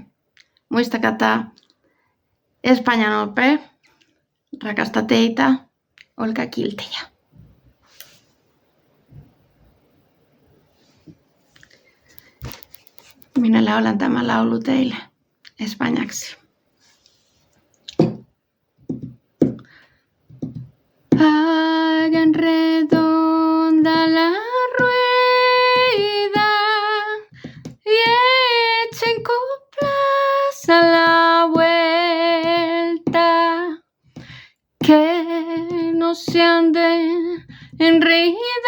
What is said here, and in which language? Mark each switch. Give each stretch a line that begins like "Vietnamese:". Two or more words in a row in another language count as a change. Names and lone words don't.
Finnish: Muistakaa tämä espanjan ope. Rakasta teitä. Olkaa kiltejä. Minä laulan tämän laulu teille espanjaksi.
Spanish: Hagan redonda la rueda y echen coplas a la vuelta, que no se anden enredando